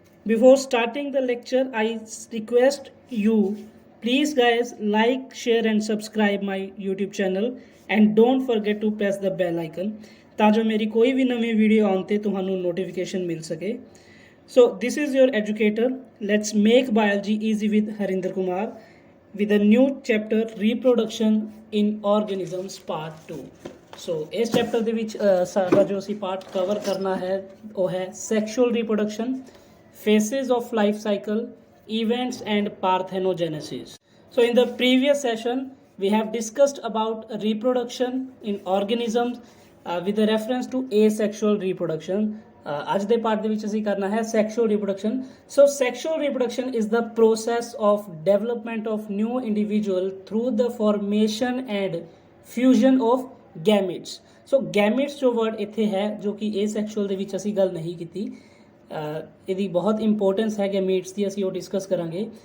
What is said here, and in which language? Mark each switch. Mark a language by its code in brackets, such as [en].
[en] Before starting the lecture, I request you please guys like, share and subscribe my YouTube channel and don't forget to press the bell icon [pa] ਤਾਂ ਜੋ ਮੇਰੀ ਕੋਈ ਵੀ ਨਵੀਂ video ਆਉਣ ਤੇ ਤੁਹਾਨੂੰ notification ਮਿਲ ਸਕੇ. [en] So this is your educator. Let's make biology easy with Harinder Kumar with a new chapter reproduction in organisms part 2. [pa] So ਇਸ ਚੈਪਟਰ ਦੇ ਵਿੱਚ ਸਾਡਾ ਜੋ ਅਸੀਂ ਪਾਰਟ ਕਵਰ ਕਰਨਾ ਹੈ ਉਹ ਹੈ [en] sexual reproduction, phases of life cycle, events and parthenogenesis. So in the previous session we have discussed about reproduction in organisms with a reference to asexual reproduction. [pa] ਅੱਜ ਦੇ ਪਾਰਟ ਦੇ ਵਿੱਚ ਅਸੀਂ ਕਰਨਾ ਹੈ [en] Sexual reproduction. So sexual reproduction is the process of development of new individual through the formation and fusion of gametes. [pa] ਸੋ ਗੈਮਿਟਸ ਜੋ word ਇੱਥੇ ਹੈ ਜੋ ਕਿ ਇਹ ਸੈਕਸ਼ੂਅਲ ਦੇ ਵਿੱਚ ਅਸੀਂ ਗੱਲ ਨਹੀਂ ਕੀਤੀ, ਇਹਦੀ ਬਹੁਤ ਇੰਪੋਰਟੈਂਸ ਹੈ ਗੈਮਿਟਸ ਦੀ, ਅਸੀਂ ਉਹ ਡਿਸਕਸ ਕਰਾਂਗੇ.